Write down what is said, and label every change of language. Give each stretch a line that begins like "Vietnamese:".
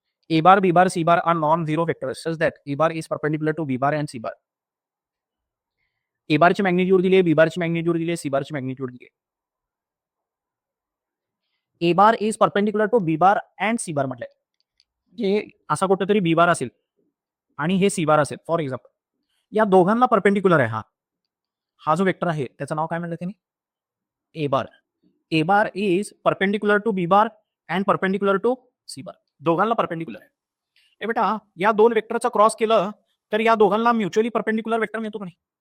English: A bar, B bar, C bar are non-zero vectors such that A bar is perpendicular to B bar and C bar.
Marathi: A बारची magnitude दिली आहे, B बारची magnitude दिली आहे, C बारची magnitude दिली आहे.
English: A bar is perpendicular to B bar and C bar
Marathi: म्हटलंय. म्हणजे असा कुठेतरी B बार असेल आणि हे C बार असेल फॉर एक्झाम्पल, या दोघांना परपेंडिक्युलर आहे हा जो वेक्टर आहे त्याचं नाव काय म्हणलं त्यांनी, A bar.
English: A bar is perpendicular to B bar and perpendicular to C bar.
Marathi: दोघांना परपेंडिक्युलर आहे. ए बेटा, या दोन वेक्टरचा क्रॉस केलं तर या दोघांना म्युच्युअली परपेंडिक्युलर वेक्टर मिळतो का नाही.